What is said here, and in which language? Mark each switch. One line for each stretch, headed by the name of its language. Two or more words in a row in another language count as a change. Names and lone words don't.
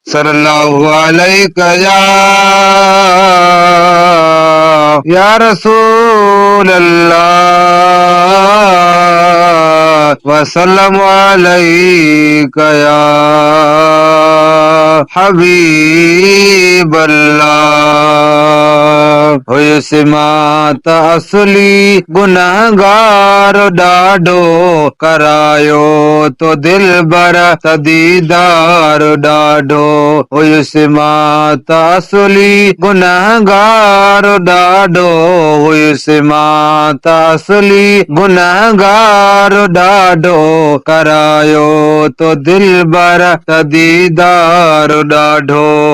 Arabic: صلى الله عليك يا، يا رسول الله، وسلم عليك يا حبيب الله۔
Sindhi: هيس مان ته اصلي گنهگار ڏاڍو، ڪرايو تو دلبر ته ديدار ڏاڍو۔ هيس مان ته اصلي گنهگار ڏاڍو، هيس مان ته اصلي گنهگار ڏاڍو، ڪرايو تو دلبر ته ديدار ڏاڍو۔